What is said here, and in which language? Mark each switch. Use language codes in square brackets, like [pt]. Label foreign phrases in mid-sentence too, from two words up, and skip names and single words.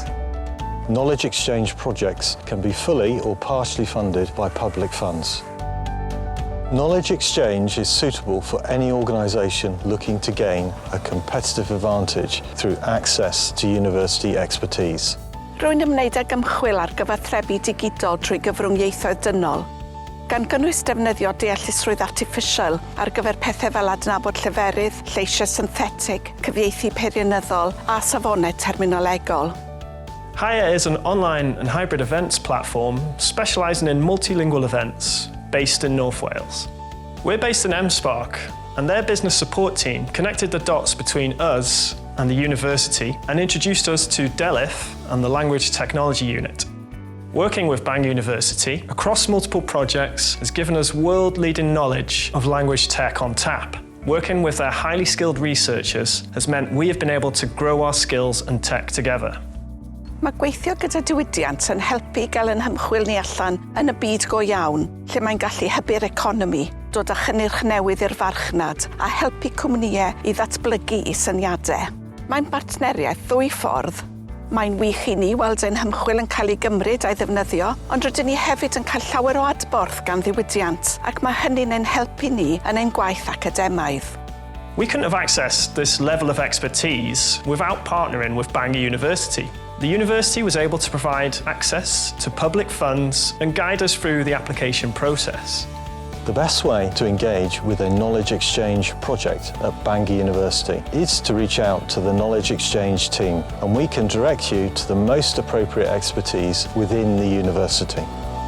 [en] Knowledge exchange projects can be fully or partially funded by public funds. Knowledge exchange is suitable for any organisation looking to gain a competitive advantage through access to university expertise. [cy] Rwy'n ymwneud ag ymchwil ar gyfathrebu digidol trwy gyfrwng ieithoedd dynol, gan gynnwys defnyddio deallusrwydd artiffisial ar gyfer pethau fel adnabod lleferydd, lleisiau synthetig, cyfieithu peirianyddol a safonau terminolegol. [en] Haia is an online and hybrid events platform specialising in multilingual events based in North Wales. We're based in MSpark, and their business support team connected the dots between us and the university and introduced us to DELIF and the Language Technology Unit. Working with Bangor University across multiple projects has given us world-leading knowledge of language tech on tap. Working with their highly skilled researchers has meant we have been able to grow our skills and tech together. [cy] Mae gweithio gyda diwydiant yn helpu gael yn hymchwil ni allan yn y byd go iawn, lle mae'n gallu hybu'r economi, dod â chynnyrch newydd i'r farchnad a helpu cwmnïau i ddatblygu eu syniadau. Mae'n bartneriaeth ddwy ffordd. Mae'n wych i ni weld ein hymchwil yn cael ei gymryd a'i ddefnyddio, ond rydyn ni hefyd yn cael llawer o adborth gan ddiwydiant, ac mae hynny'n ein helpu ni yn ein gwaith academaidd. [en] We couldn't have accessed this level of expertise without partnering with Bangor University. The university was able to provide access to public funds and guide us through the application process. The best way to engage with a knowledge exchange project at Bangor University is to reach out to the knowledge exchange team, and we can direct you to the most appropriate expertise within the university.